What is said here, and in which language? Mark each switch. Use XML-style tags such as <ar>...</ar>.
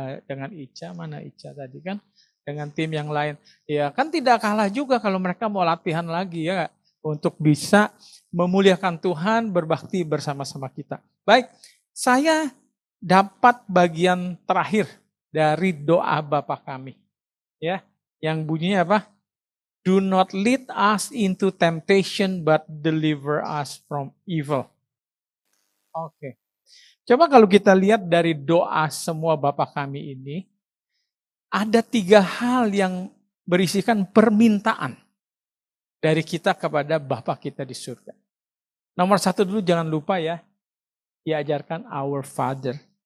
<id>Dengan Ica, mana Ica tadi kan? Dengan tim yang lain. Ya kan tidak kalah juga kalau mereka mau latihan lagi ya. Untuk bisa memuliakan Tuhan, berbakti bersama-sama kita. Baik, saya dapat bagian terakhir dari doa Bapa kami. Ya, yang bunyinya apa?</id> <en>Do not lead us into temptation, but deliver us from evil. Oke.</en> <id>Coba kalau kita lihat dari doa semua Bapa kami ini, ada 3 hal yang berisikan permintaan dari kita kepada Bapa kita di surga. Nomor 1 dulu jangan lupa ya, diajarkan</id> <en>our Father.</en>